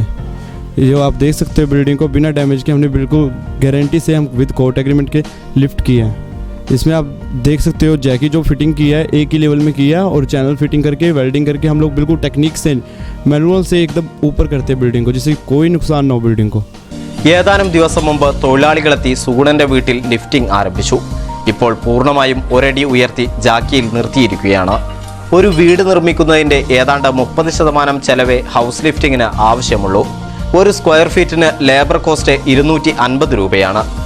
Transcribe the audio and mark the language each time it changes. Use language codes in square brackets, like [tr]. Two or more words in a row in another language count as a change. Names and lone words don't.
[hi] जो आप देख सकते हो बिल्डिंग को बिना डैमेज के हमने बिल्कुल गारंटी से हम [en] with court agreement [hi] के लिफ्ट किया है। इसमें आप देख सकते हो जैकी जो फिटिंग किया है एक ही लेवल में किया और [en] channel fitting [hi] करके वेल्डिंग करके हम लोग बिल्कुल टेक्निक से मैनुअल से एकदम ऊपर करते हैं बिल्डिंग को, जिससे कोई नुकसान ना हो बिल्डिंग को। [ml] ഏതാനും ദിവസം മുമ്പ് തൊഴിലാളികളെത്തി സുഗുണന്റെ വീട്ടിൽ ലിഫ്റ്റിംഗ് ആരംഭിച്ചു. ഇപ്പോൾ പൂർണ്ണമായും ഒരടി ഉയർത്തി ജാക്കിയിൽ നിർത്തിയിരിക്കുകയാണ്. ഒരു വീട് നിർമ്മിക്കുന്നതിന്റെ ഏതാണ്ട് 30% ചെലവേ [en] house lifting [ml] ആവശ്യമുള്ളൂ. ഒരു [en] square feet labour cost [ml] 250 രൂപയാണ്.